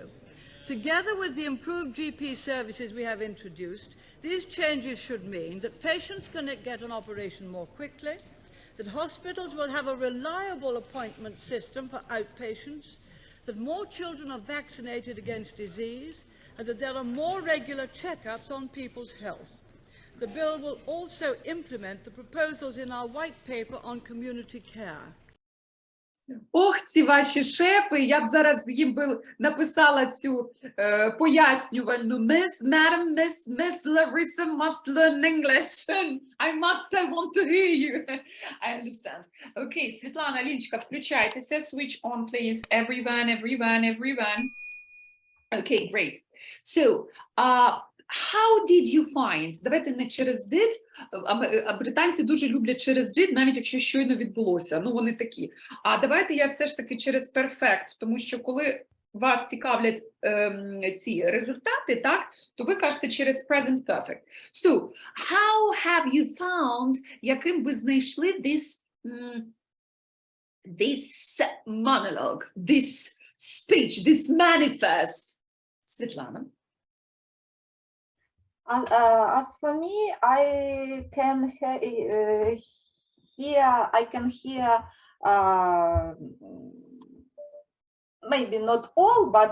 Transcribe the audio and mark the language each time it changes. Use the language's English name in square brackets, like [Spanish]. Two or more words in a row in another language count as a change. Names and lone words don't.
[English] Together with the improved GP services we have introduced, these changes should mean that patients can get an operation more quickly, that hospitals will have a reliable appointment system for outpatients, that more children are vaccinated against disease, and that there are more regular checkups on people's health. The bill will also implement the proposals in our white paper on community care. [Ukrainian] Ох, ці ваші шефи, я б зараз їм би написала цю пояснювальну [English] Miss, Madam, Miss Larissa must learn English. I want to hear you. I understand. [Ukrainian] Okay, Світлана, Ліночка, включайтеся. [English] Switch on, please. Everyone. Okay, great. So, how did you find? [Ukrainian] Давайте не через did, а британці дуже люблять через did, навіть якщо щойно відбулося, ну вони такі. А давайте я все ж таки через perfect, тому що коли вас цікавлять ці результати, так, то ви кажете через [English] present perfect. So, how have you found, [Ukrainian] яким ви знайшли [English] this monologue, this speech, this manifest? Світлана. As for me, I can hear maybe not all, but